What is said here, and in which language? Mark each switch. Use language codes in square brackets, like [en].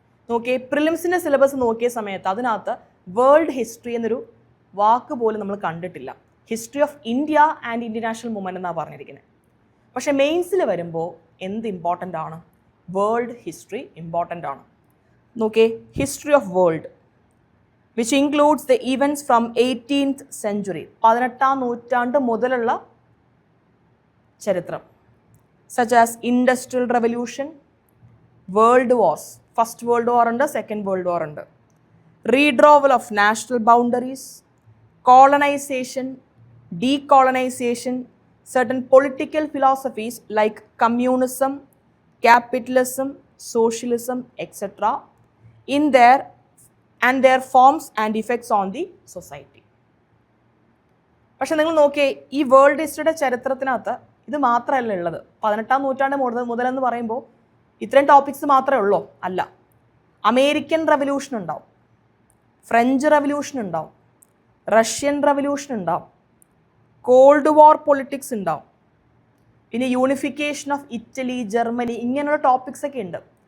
[ml] നോക്കിയേ, പ്രിലിംസിൻ്റെ സിലബസ് നോക്കിയ സമയത്ത് അതിനകത്ത് വേൾഡ് ഹിസ്റ്ററി എന്നൊരു വാക്ക് പോലും നമ്മൾ കണ്ടിട്ടില്ല. History of India and international movement എന്നാണ് പറഞ്ഞിരിക്കുന്നത്. പക്ഷേ മെയിൻസിൽ വരുമ്പോൾ എന്ത് ഇമ്പോർട്ടൻ്റ് ആണ്, വേൾഡ് ഹിസ്റ്ററി ഇമ്പോർട്ടൻ്റ് ആണ്. [en] നോക്കിയേ, history of world which includes the events from 18th century, [ml] 18ാം നൂറ്റാണ്ട് മുതലുള്ള [en] ചരിത്രം, such as Industrial Revolution, World Wars, First World War ഉണ്ട്, Second World War ഉണ്ട്, redrawal of national boundaries, colonization, decolonization, certain political philosophies like communism, capitalism, socialism, etc. in their and their forms and effects on the society. [ml] പക്ഷെ നിങ്ങൾ നോക്കിയേ, ഈ world ഹിസ്റ്ററിയുടെ ചരിത്രത്തിനകത്ത് ഇത് മാത്രമല്ല ഉള്ളത്. 18ാം നൂറ്റാണ്ട് മുതലെന്ന് പറയുമ്പോൾ ഇത്രയും ടോപ്പിക്സ് മാത്രമേ ഉള്ളൂ, അല്ല. അമേരിക്കൻ റവല്യൂഷൻ ഉണ്ടാവും, ഫ്രഞ്ച് റവല്യൂഷൻ ഉണ്ടാവും, റഷ്യൻ റവല്യൂഷൻ ഉണ്ടാവും, കോൾഡ് വാർ പൊളിറ്റിക്സ് ഉണ്ടാവും, പിന്നെ യൂണിഫിക്കേഷൻ ഓഫ് ഇറ്റലി, ജർമ്മനി, ഇങ്ങനെയുള്ള ടോപ്പിക്സ് ഒക്കെ ഉണ്ട്.